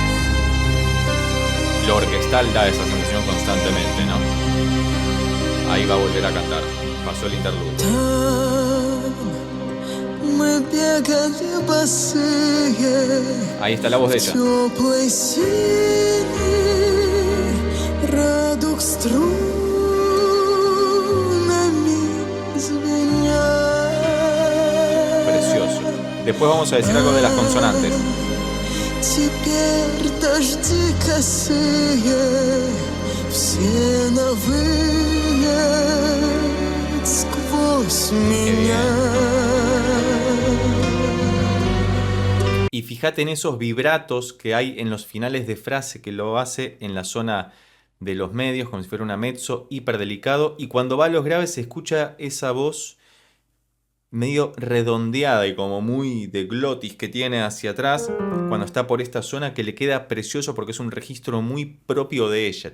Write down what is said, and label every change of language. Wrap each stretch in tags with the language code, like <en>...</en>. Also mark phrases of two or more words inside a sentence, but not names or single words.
<es>Lo orquestal da esa sensación constantemente, ¿no? Ahí va a volver a cantar. Pasó el interludio.</es> <ru>Там мы бегали босые,</ru> <es>Ahí está la voz de ella.</es> <ru>теплой синей, радуг струнами звеня.</ru> <es>Precioso. Después vamos a decir algo de las consonantes.</es> <ru>Теперь дожди косые, все новые сквозь меня.</ru> <es>Y fíjate en esos vibratos que hay en los finales de frase que lo hace en la zona de los medios, como si fuera una mezzo hiper delicado. Y cuando va a los graves se escucha esa voz medio redondeada y como muy de glotis que tiene hacia atrás cuando está por esta zona, que le queda precioso porque es un registro muy propio de ella.</es>